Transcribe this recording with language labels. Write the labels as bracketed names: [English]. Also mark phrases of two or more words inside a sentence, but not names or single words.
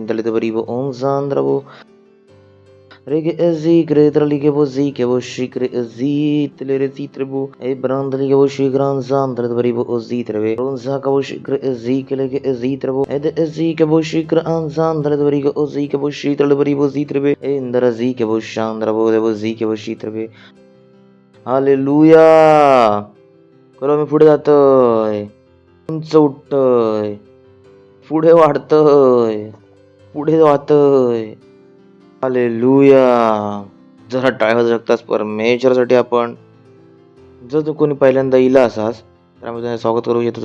[Marathi] dalle doverivo on zandravo Rege zikre tralige vo zike vo shikre zitle re zitrebu e brandlige vo shikran zandre doverivo o zitreve Ronza cabo shikre zike lege zitrevo ed zike vo shikre an zandre doverivo o zike vo shitre doverivo zitreve e indra zike vo shandravo devo zike vo shitreve Halleluja. करो मी पुढे जातोय, उंच उठतोय, पुढे वाढतोय, पुढे जातोय. हालेलुया. जरा टाळ्या वाजवू शकतास परमेश्वरासाठी. आपण जर तू कोणी पहिल्यांदा इला असास तर आम्ही तुझं स्वागत करू इच्छितो.